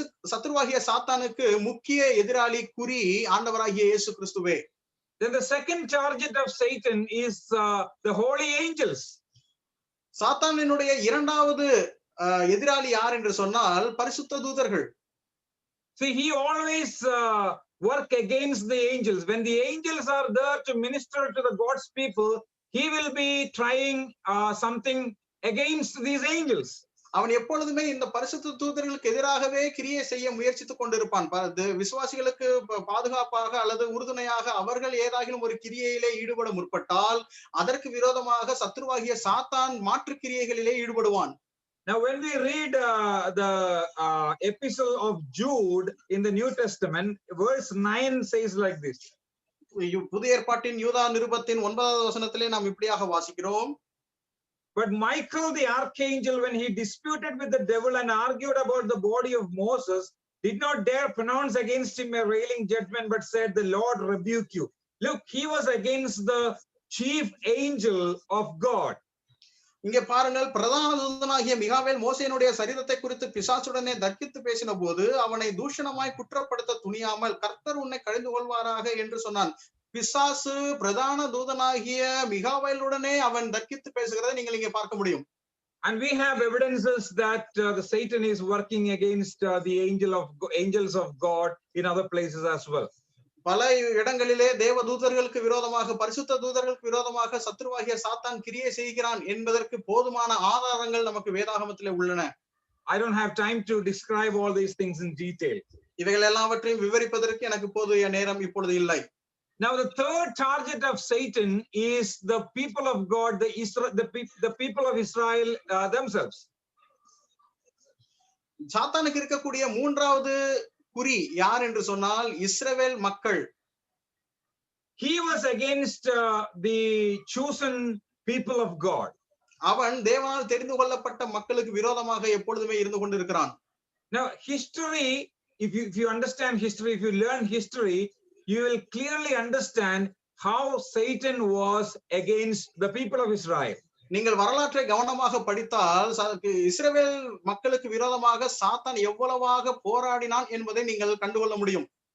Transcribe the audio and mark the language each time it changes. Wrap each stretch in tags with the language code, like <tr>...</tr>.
<ta>சத்துருவாகிய சாத்தானுக்கு முக்கிய எதிராளி குறி ஆண்டவராகிய இயேசு கிறிஸ்துவே.</ta> <en>Then the second target of Satan is the holy angels.</en> <ta>சாத்தானினுடைய இரண்டாவது எதிராளி யார் என்று சொன்னால் பரிசுத்த தூதர்கள்.</ta> <en>See, he always work against the angels. When the angels are there to minister to the God's people, he will be trying something against these angels.</en> <ta>அவன் எப்பொழுதுமே இந்த பரிசுத்த தூதர்களுக்கு எதிராகவே கிரியை செய்ய முயற்சித்துக் கொண்டிருப்பான். விசுவாசிகளுக்கு பாதுகாப்பாக அல்லது உறுதுணையாக அவர்கள் ஏதாகிலும் ஒரு கிரியையிலே ஈடுபட முற்பட்டால் அதற்கு விரோதமாக சத்ருவாகிய சாத்தான் மாற்று கிரியைகளிலே ஈடுபடுவான்.</ta> <en>Now, when we read the epistle of Jude in the New Testament, verse 9 says like this.</en> <ta>புதிய ஏற்பாட்டின் யூதா நிருபத்தின் 9வது வசனத்திலே நாம் இப்படியாக வாசிக்கிறோம்.</ta> <en>But Michael the archangel, when he disputed with the devil and argued about the body of Moses, did not dare pronounce against him a railing judgment, but said, "The Lord rebuke you." Look, he was against the chief angel of God.</en> <ta>இங்கே பாருங்கள், பிரதான தூதனாகிய மிகாவேல் மோசேயினுடைய சரீரத்தை குறித்து பிசாசுடனே தர்க்கித்து பேசின போது அவனை தூஷணமாய் குற்றப்படுத்த துணியாமல் கர்த்தர் உன்னை கழிந்து கொள்வாராக என்று சொன்னான். பிசாசு பிரதான தூதனாகிய மிகாவேலுடனே அவன் தர்க்கித்து பேசுகிறதை நீங்கள் இங்கே பார்க்க முடியும்.</ta> <en>And we have evidences that the Satan is working against the angels of God in other places as well.</en> <ta>பல இடங்களிலே தேவ தூதர்களுக்கு விரோதமாக பரிசுத்த தூதர்களுக்கு விரோதமாக சத்ருவாகிய சாத்தான் கிரியை செய்கிறான் என்பதற்கு போதுமான ஆதாரங்கள் நமக்கு வேதாகமத்திலே உள்ளன.</ta> <en>I don't have time to describe all these things in detail.</en> <ta>இவைகள் எல்லாவற்றையும் விவரிப்பதற்கு எனக்கு போதிய நேரம் இப்பொழுது இல்லை.</ta> <en>Now, the third target of Satan is the people of God, the people of Israel themselves.</en> <ta>சாத்தானுக்கு இருக்கக்கூடிய மூன்றாவது குறி யார் என்று சொன்னால் இஸ்ரவேல் மக்கள்.</ta> <en>He was against the chosen people of God.</en> <ta>அவன் தேவனால் தெரிந்து கொள்ளப்பட்ட மக்களுக்கு விரோதமாக எப்பொழுதுமே இருந்து கொண்டிருக்கிறான்.</ta> <en>Now, history, if you understand history, if you learn history, you will clearly understand how Satan was against the people of Israel.</en> <ta>நீங்கள் வரலாற்றை கவனமாக படித்தால் இஸ்ரவேல் மக்களுக்கு விரோதமாக சாத்தான் எவ்வளவாக போராடினான் என்பதை நீங்கள் கண்டுகொள்ள முடியும்.</ta>